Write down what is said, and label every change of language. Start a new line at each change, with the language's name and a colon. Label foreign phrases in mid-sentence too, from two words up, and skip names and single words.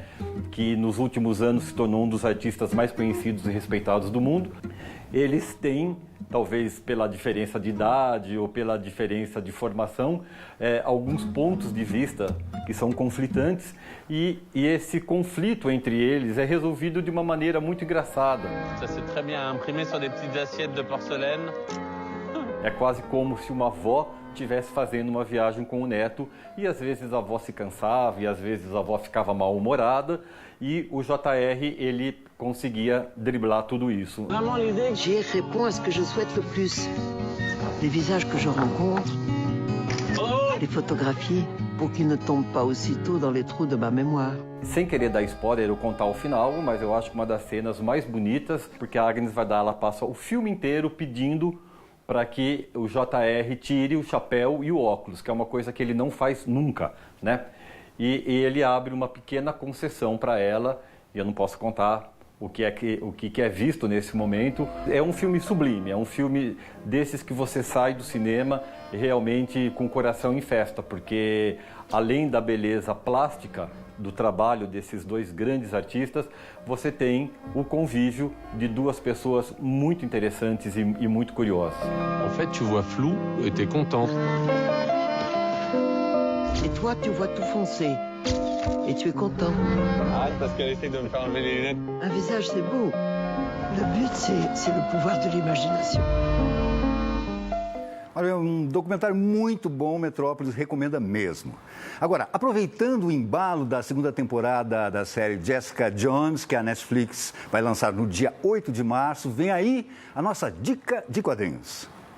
Portuguese: Que nos últimos anos se tornou um dos artistas mais conhecidos e respeitados do mundo. Eles têm, talvez pela diferença de idade ou pela diferença de formação, alguns pontos de vista que são conflitantes, e esse conflito entre eles é resolvido de uma maneira muito engraçada.
French: Ça c'est très bien imprimé sur des petites assiettes de porcelaine.
Portuguese: É quase como se uma avó estivesse fazendo uma viagem com o neto, e às vezes a avó se cansava, e às vezes a avó ficava mal-humorada, e o J.R. ele conseguia driblar tudo isso.
French: J'y réponds à ce que je souhaite le plus. Les visages que je rencontre, les photographies, pour qu'ils ne tombent pas aussitôt dans les trous de ma mémoire.
Portuguese: Sem querer dar spoiler ou contar o final, mas eu acho que uma das cenas mais bonitas, porque a Agnès Varda ela passa o filme inteiro pedindo para que o J.R. tire o chapéu e o óculos, que é uma coisa que ele não faz nunca, né? E ele abre uma pequena concessão para ela, e eu não posso contar o que é visto nesse momento. É um filme sublime, é um filme desses que você sai do cinema realmente com o coração em festa, porque além da beleza plástica do trabalho desses dois grandes artistas, você tem o convívio de duas pessoas muito interessantes e muito curiosas.
French: En fait, tu vois flou et t'es content. Et toi, tu vois tout foncé. Et tu es content. Ah, parce qu'elle essaie de me faire enlever les lunettes. Un visage, c'est beau. Le but, c'est le pouvoir de l'imagination.
Portuguese: Olha, é um documentário muito bom, Metrópolis recomenda mesmo. Agora, aproveitando o embalo da segunda temporada da série Jessica Jones, que a Netflix vai lançar no dia 8 de março, vem aí a nossa dica de quadrinhos.